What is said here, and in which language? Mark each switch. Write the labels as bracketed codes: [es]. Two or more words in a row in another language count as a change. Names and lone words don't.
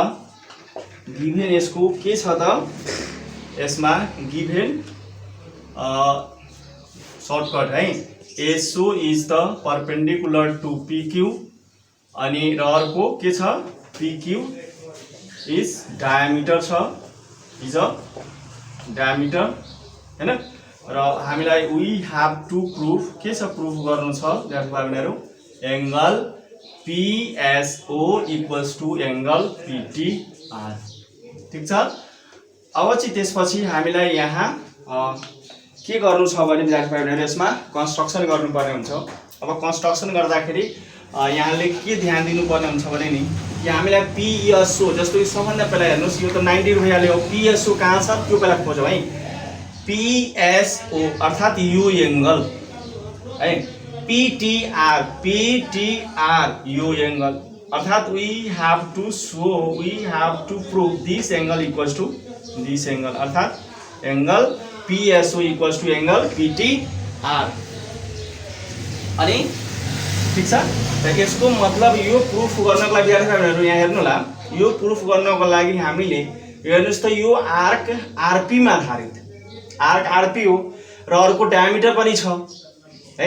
[ne] गिभन यसको के छ त, यसमा [en] given shortcut [ne] है, [en] SO is the perpendicular to PQ, [ne] अनि र अर्को के छ [en] PQ is diameter [ne] छ, [en] is a diameter [ne] हैन। र हामीलाई [en] we have to proof, [ne] के छ प्रूफ गर्नु छ विद्यार्थी भाइहरु, [en] angle PSO equals to angle PTR. [ne] ठीक छ। अब चाहिँ त्यसपछि हामीलाई यहाँ के गर्नु छ भने विद्यार्थी भाइहरु यसमा कन्स्ट्रक्सन गर्नुपर्ने हुन्छ। अब कन्स्ट्रक्सन गर्दाखेरि यहाँले के ध्यान दिनुपर्ने हुन्छ भने नि, यहाँ हामीलाई PSO जस्तो सबभन्दा पहिला हेर्नुस्, यो त 90 भइहाल्यो। PSO कहाँ छ त्यो पहिला खोजौँ है। PSO अर्थात् यो एंगल है, PTR यो एंगल अर्थात् [en] we have to show, we have to prove this angle equals to this angle, [ne] अर्थात् [en] angle PSO equals to angle PTR. [ne] अनि ठीक छ। त यसको मतलब यो प्रूफ गर्नको लागि विद्यार्थीहरु यहाँ हेर्नु होला, यो प्रूफ गर्नको लागि हामीले हेर्नुस् त यो आर्क RP मा आधारित, आर्क RP हो र अर्को डायमिटर पनि छ है।